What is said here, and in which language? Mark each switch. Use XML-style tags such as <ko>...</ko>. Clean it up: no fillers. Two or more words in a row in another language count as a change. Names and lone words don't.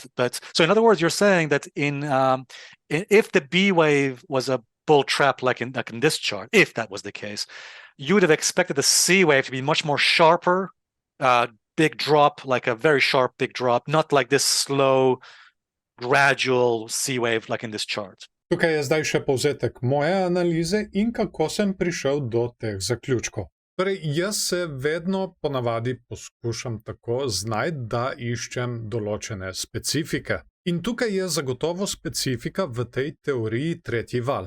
<en>But so in other words, you're saying that if the B wave was a bull trap like in this chart, if that was the case, you would have expected the C wave to be much more sharper, big drop, like a very sharp big drop, not like this slow, gradual C wave like in this chart.</en> <sl>Tukaj je zdaj še povzetek moje analize in kako sem prišel do teh zaključkov. Torej, jaz se vedno ponavadi poskušam tako znajti, da iščem določene specifike. In tukaj je zagotovo specifika v tej teoriji tretji val.</sl>